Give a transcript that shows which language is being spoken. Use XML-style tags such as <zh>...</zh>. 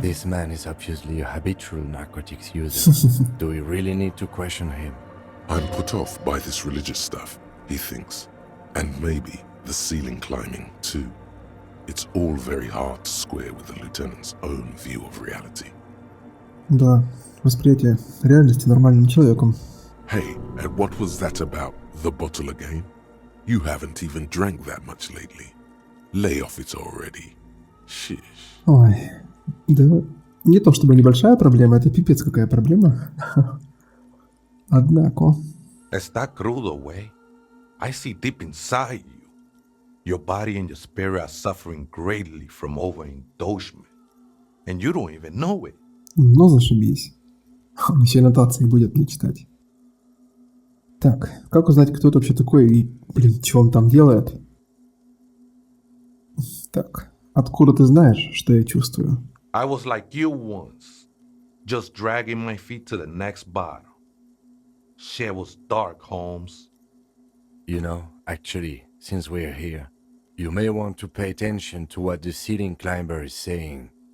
<en>This man is obviously a habitual narcotics user. Do we really need to question him? I'm put off by this religious stuff, he thinks. And maybe the ceiling climbing, too. It's all very hard to square with the lieutenant's own view of reality.</en> <ru>Да, восприятие реальности нормальным человеком.</ru> <en>Hey, and what was that about the bottle again? You haven't even drank that much lately. Lay off it already. Shish.</en> <ru>Ой, да не то чтобы небольшая проблема, это пипец какая проблема. Однако.</ru> <es>Está crudo,</es> <en>way. I see deep inside you. Your body and your spirit are suffering greatly from overindulgence. And you don't even know it.</en> <ru>Ну, зашибись. Он еще аннотации будет мне читать. Так, как узнать, кто это вообще такой и, блин, что он там делает? Так, откуда ты знаешь, что я чувствую?</ru> <en>I was like you once, just dragging my feet to the next bottle. Shit was dark, Holmes. You know, actually, since we're here, you may want to pay attention to what the ceiling climber is saying.</en>